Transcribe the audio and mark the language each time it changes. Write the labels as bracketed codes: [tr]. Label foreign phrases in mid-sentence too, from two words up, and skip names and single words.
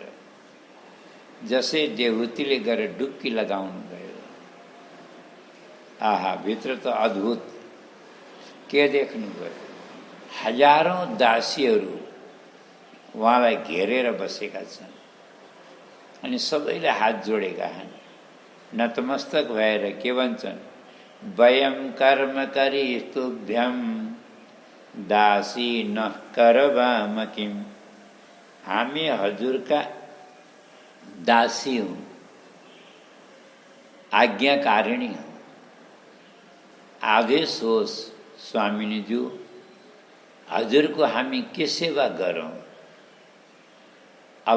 [ne] जसै देवहूतिले गएर डुब्की लगाउनु भयो, आहा, भित्र त अद्भुत के देख्नुभयो? हजारौं दासीहरू उहाँलाई घेरेर बसेका छन् अनि सबैले हात जोडेका छन्, नतमस्तक भएर के भन्छन्? [sa] वयं कर्म करिस्तुभ्यं दासी न करवाम किम, [ne] हामी हजुरका दासी हौं, आज्ञाकारिणी हौं, आदेश होस् स्वामिनीज्यू, हजुरको हामी के सेवा गरौं?